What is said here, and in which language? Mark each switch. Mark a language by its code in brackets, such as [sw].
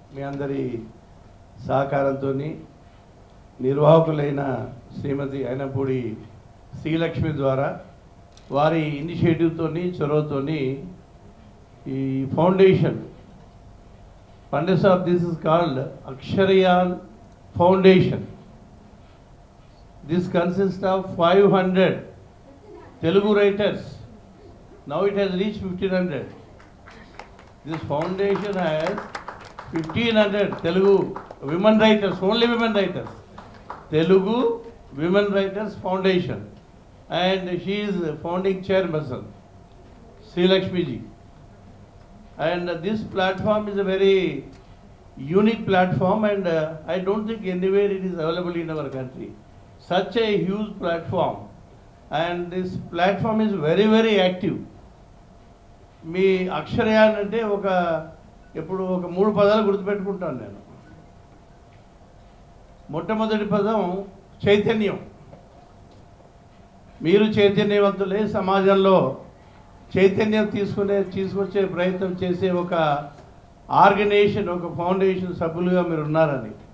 [te] మీ అందరి సహకారంతో నిర్వాహకులైన శ్రీమతి అయినపూడి శ్రీలక్ష్మి ద్వారా వారి ఇనిషియేటివ్తో చొరవతోని ఈ foundation [en] funds of this is called [te] Aksharayan foundation. [en] This consists of 500 Telugu writers. Now it has reached 1500. This foundation has 1500 Telugu women writers, only women writers. Telugu Women Writers Foundation. And she is founding chairperson, Sri Lakshmi ji. And this platform is a very unique platform, and I don't think anywhere it is available in our country. Such a huge platform, and this platform is very very active. [te] మీ అక్షరయాన్ అంటే ఎప్పుడు ఒక 3 పదాలు గుర్తుపెట్టుకుంటాను నేను. మొట్టమొదటి పదం చైతన్యం. మీరు చైతన్యవంతులే, సమాజంలో చైతన్యం తీసుకొచ్చే ప్రయత్నం చేసే ఒక ఆర్గనైజేషన్, ఒక ఫౌండేషన్ సభ్యులుగా మీరు ఉన్నారని.